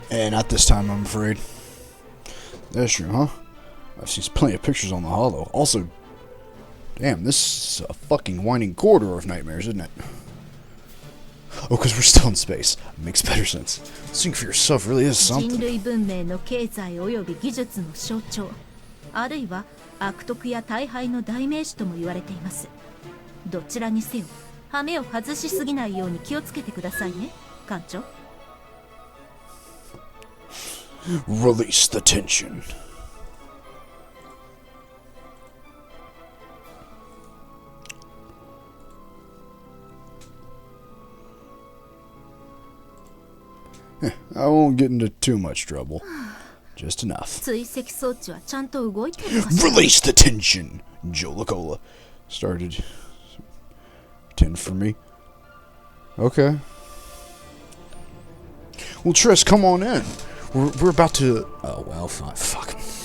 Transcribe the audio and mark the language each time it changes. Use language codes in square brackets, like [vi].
[en] Not this time, I'm afraid. That's true, huh? I've seen plenty of pictures on the holo. Also, damn, this is a fucking winding corridor of nightmares, isn't it? Oh, because we're still in space. Makes better sense. Seeing for yourself really is [ja] 人 [en] something. [ja] 類文明の経済及び技術の象徴、あるいは悪徳や大敗の代名詞とも言われています。どちらにせよ、羽目を外しすぎないように気をつけてくださいね、艦長。 [en] Release the tension. I won't get into too much trouble. Just enough. [ja] 追跡装置はちゃんと動いてるかしら。 [en] Release the tension! Jolacola started 10 for me. Okay. Well, Triss, come on in. We're about to... Oh, well, fine. Fuck.